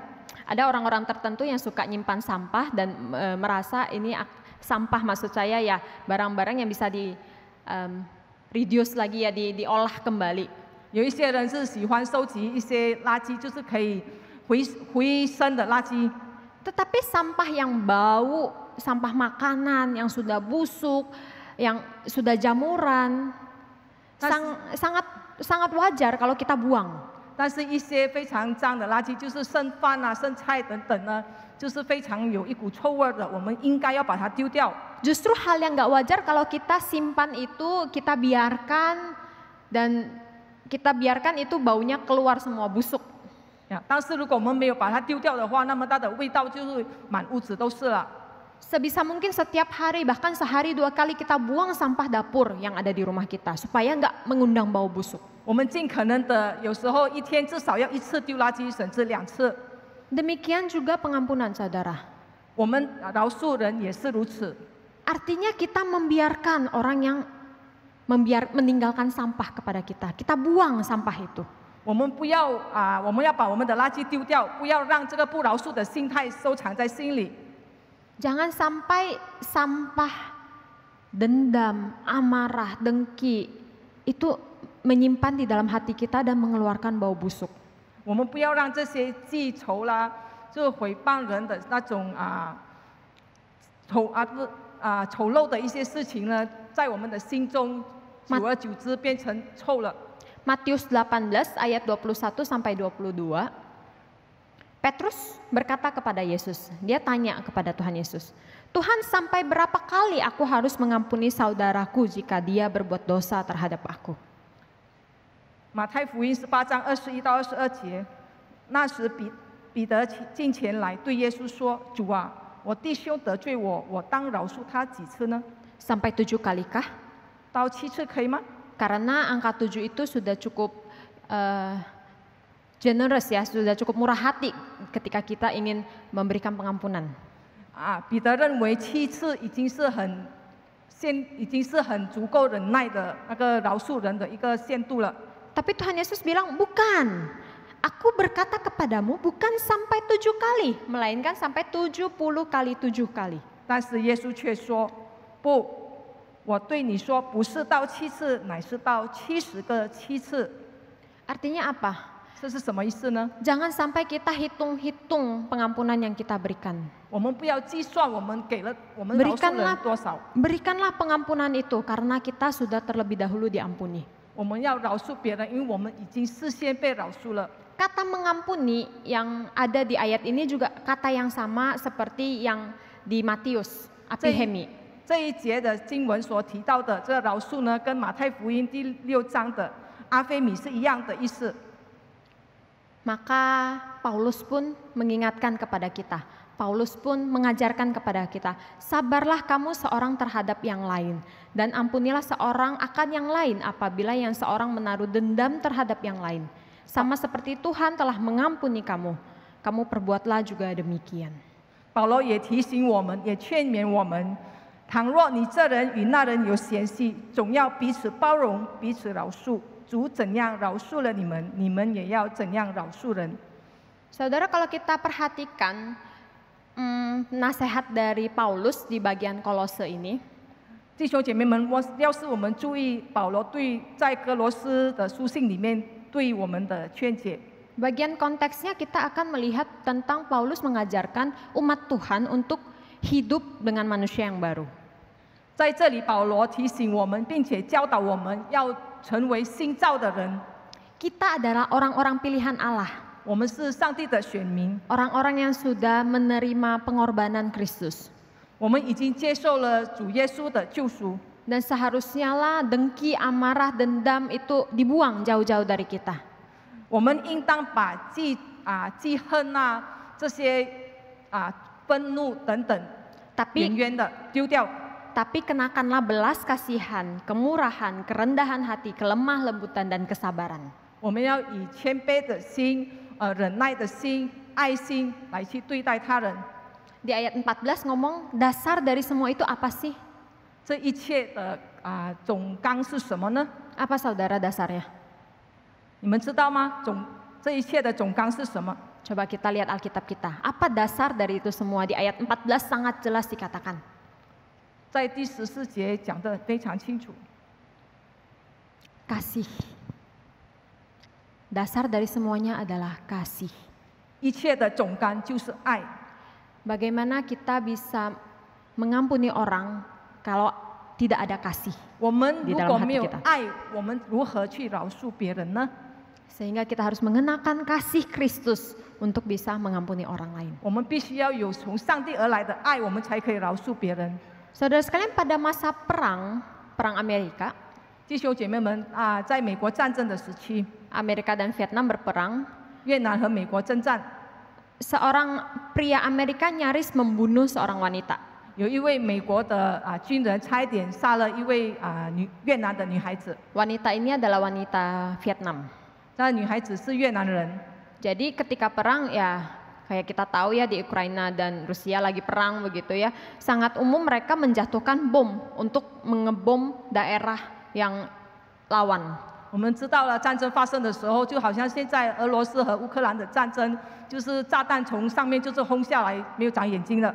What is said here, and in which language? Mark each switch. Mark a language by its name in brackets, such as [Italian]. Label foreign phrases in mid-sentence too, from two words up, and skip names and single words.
[Indonesian] Ada orang-orang tertentu yang suka nyimpan sampah dan merasa ini sampah, maksud saya ya barang-barang yang bisa di reduce lagi ya, diolah kembali. [Chinese] 有一些人是喜欢收集一些垃圾，就是可以回生的垃圾。 [Indonesian] Tetapi sampah yang bau, sampah makanan yang sudah busuk, yang sudah jamuran, sangat wajar kalau kita buang. [Chinese] 但是一些非常脏的垃圾，就是剩饭啊、剩菜等等呢，就是非常有一股臭味的，我们应该要把它丢掉。 [Indonesian] Justru hal yang nggak wajar kalau kita simpan itu, kita biarkan dan kita biarkan itu baunya keluar semua, busuk. [Chinese] 但是如果我们没有把它丢掉的话，那么它的味道就是满屋子都是了。 [Indonesian] Sebisa mungkin setiap hari, bahkan sehari 2 kali kita buang sampah dapur yang ada di rumah kita supaya nggak mengundang bau busuk. [Chinese] 我们尽可能的，有时候一天至少要1次丢垃圾，甚至2次。 [Indonesian] Demikian juga pengampunan, saudara. [Chinese] 我们饶恕人也是如此。 [Indonesian] Artinya kita membiarkan orang yang meninggalkan sampah kepada kita. Kita buang sampah itu. [Chinese] 我们要把我们的垃圾丢掉，不要让这个不饶恕的心态收藏在心里。 [Indonesian] Jangan sampai sampah dendam, amarah, dengki itu menyimpan di dalam hati kita dan mengeluarkan bau busuk. [Chinese] 我们不要让这些记仇啦，就是诽谤人的那种丑陋的一些事情呢，在我们的心中久而久之变成臭了。 [Indonesian] Matius 18 ayat 21 sampai 22. Petrus berkata kepada Yesus, dia tanya kepada Tuhan Yesus, Tuhan, sampai berapa kali aku harus mengampuni saudaraku jika dia berbuat dosa terhadap aku? [Chinese] 马太福音18章21到22节，那时彼得进前来对耶稣说：“主啊，我弟兄得罪我，我当饶恕他几次呢？ [Indonesian] Sampai 7 kalikah? [Chinese] 到7次可以吗？” [Indonesian] Karena angka 7 itu sudah cukup generous ya, sudah cukup murah hati ketika kita ingin memberikan pengampunan. [Chinese] 彼得认为7次已经是很足够忍耐的那个饶恕人的一个限度了。 [Indonesian] Tapi Tuhan Yesus bilang, bukan. Aku berkata kepadamu bukan sampai 7 kali, melainkan sampai 70 kali 7 kali. [Chinese] 但是耶稣却说：“不，我对你说，不是到7次，乃是到70个7次。” [Indonesian] Artinya apa? [Chinese] 这是什么意思呢？ [Indonesian] Jangan sampai kita hitung-hitung pengampunan yang kita berikan. [Chinese] 我们不要计算我们给了我们饶恕人多少， [Indonesian] Berikanlah pengampunan itu karena kita sudah terlebih dahulu diampuni. [Chinese] 我们要饶恕别人，因为我们已经事先被饶恕了。 [Indonesian] Kata mengampuni yang ada di ayat ini juga kata yang sama seperti yang di Matius, apihemi. [Chinese] 这一节的经文所提到的这个饶恕呢，跟马太福音第6章的阿非米是一样的意思。 [Indonesian] Maka Paulus pun mengingatkan kepada kita. Paulus pun mengajarkan kepada kita, sabarlah kamu seorang terhadap yang lain, dan ampunilah seorang akan yang lain apabila yang seorang menaruh dendam terhadap yang lain. Sama seperti Tuhan telah mengampuni kamu, kamu perbuatlah juga demikian. [Chinese] 保罗也提醒我们，也劝勉我们，倘若你这人与那人有嫌隙，总要彼此包容，彼此饶恕。主怎样饶恕了你们，你们也要怎样饶恕人。 [Indonesian] Saudara, kalau kita perhatikan nasihat dari Paulus di bagian Kolose ini, [Chinese] 弟兄姐妹们，要是我们注意保罗在哥罗斯的书信里面对我们的劝解， [Indonesian] bagian konteksnya kita akan melihat tentang Paulus mengajarkan umat Tuhan untuk hidup dengan manusia yang baru. [Chinese] 在这里，保罗提醒我们，并且教导我们要成为新造的人。 [Indonesian] Kita adalah orang-orang pilihan Allah, [Chinese] 我们是上帝的选民， [Indonesian] orang-orang yang sudah menerima pengorbanan Kristus. [Chinese] 我们已经接受了主耶稣的救赎。 [Indonesian] Dan seharusnya lah dengki, amarah, dendam itu dibuang jauh-jauh dari kita. [Chinese] 我们应当把记恨这些愤怒等等远远的丢掉。 [Indonesian] Tapi kenakanlah belas kasihan, kemurahan, kerendahan hati, kelemah lembutan dan kesabaran. [Chinese] 我们要以谦卑的心、忍耐的心、爱心来去对待他人。 [Indonesian] Di ayat 14 ngomong dasar dari semua itu apa sih? [Chinese] 这一切的总纲是什么呢？ [Indonesian] Apa saudara dasarnya? [Chinese] 你们知道吗？这一切的总纲是什么？ [Indonesian] Coba kita lihat Alkitab kita. Apa dasar dari itu semua? Di ayat 14 sangat jelas dikatakan. [Chinese] 在第14节讲得非常清楚。 [Indonesian] Kasih. Dasar dari semuanya adalah kasih. [Chinese] 一切的总纲就是爱。 [Indonesian] Bagaimana kita bisa mengampuni orang kalau tidak ada kasih [Chinese] 我们 [Indonesian] di [Chinese] 如 [Indonesian] dalam [Chinese] 果没 [Indonesian] hati [Chinese] 有 [Indonesian] kita? [Chinese] 爱，我们如何去饶恕别人呢？ [Indonesian] Sehingga kita harus mengenakan kasih Kristus untuk bisa mengampuni orang lain. [Chinese] 我们必须要有从上帝而来的爱，我们才可以饶恕别人。 [Indonesian] Saudara sekalian, pada masa perang Amerika, [Chinese] 弟兄姐妹们在美国战争的时期， [Indonesian] Amerika dan Vietnam berperang, [Chinese] 越南和美国征战， [Indonesian] seorang pria Amerika nyaris membunuh seorang wanita. [Chinese] 有一位美国的军人差一点杀了一位越南的女孩子。 [Indonesian] Wanita ini adalah wanita Vietnam. [Chinese] 那女孩子是越南人。 [Indonesian] Jadi ketika perang ya kayak kita tahu ya di Ukraina dan Rusia lagi perang begitu ya, sangat umum mereka menjatuhkan bom untuk mengebom daerah yang lawan. [Chinese] 我们知道了战争发生的时候，就好像现在俄罗斯和乌克兰的战争，就是炸弹从上面就是轰下来，没有长眼睛的。